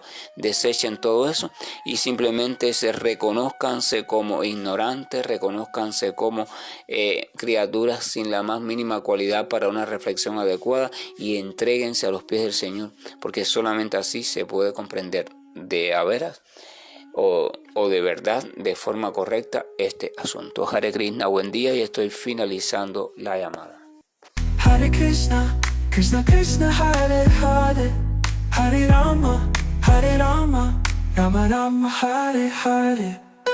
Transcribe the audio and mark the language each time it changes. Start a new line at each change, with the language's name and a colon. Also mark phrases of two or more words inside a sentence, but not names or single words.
Spanish: Desechen todo eso y simplemente reconózcanse como ignorantes, reconózcanse como criaturas sin la más mínima cualidad para una reflexión adecuada, y entréguense a los pies del Señor, porque solamente así se puede comprender de a veras o de verdad, de forma correcta, este asunto.
Sanskrit: Hare Krishna,
Spanish: buen día, y estoy finalizando la llamada.
Sanskrit: Hare Krishna, Krishna Krishna, Hare Hare, Hare Rama, Rama Rama, Hare Hare.